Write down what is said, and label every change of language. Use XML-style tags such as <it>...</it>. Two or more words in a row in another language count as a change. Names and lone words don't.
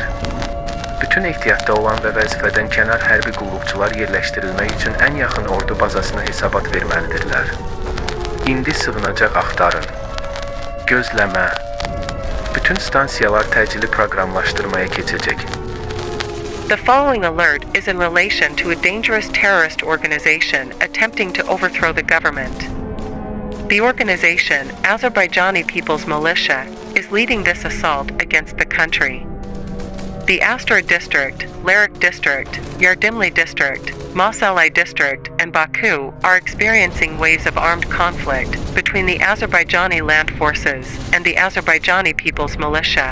<az>Bütün ehtiyatda olan və vəzifədən kənar hərbi qulluqçular yerləşdirilmək üçün ən yaxın ordu bazasına hesabat verməlidirlər. İndi sığınacaq axtarın. Gözləmə. Bütün stansiyalar təcili proqramlaşdırmaya keçəcək.</az> <en>The following alert is in relation to a dangerous terrorist organization attempting to overthrow the government. The organization, Azerbaijani People's Militia, is leading this assault against the country. The Astara District, Lerik District, Yardimli District, Masalay District, and Baku are experiencing waves of armed conflict between the Azerbaijani land forces and the Azerbaijani People's Militia.</en>